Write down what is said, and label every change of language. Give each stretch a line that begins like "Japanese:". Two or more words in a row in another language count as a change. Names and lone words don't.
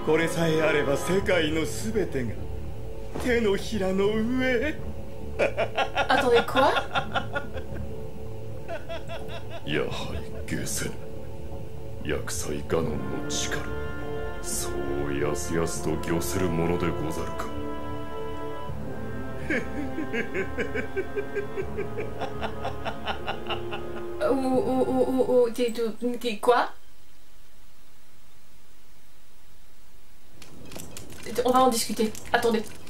Japanese: これさえあれば世界のすべてが手のひらの上。
French: Attendez, quoi?
Japanese: やはりゲセヌ、厄災ガノンの力、そうやすやすと御せるものでござるか。
French: Quoi? On va en discuter. Attendez.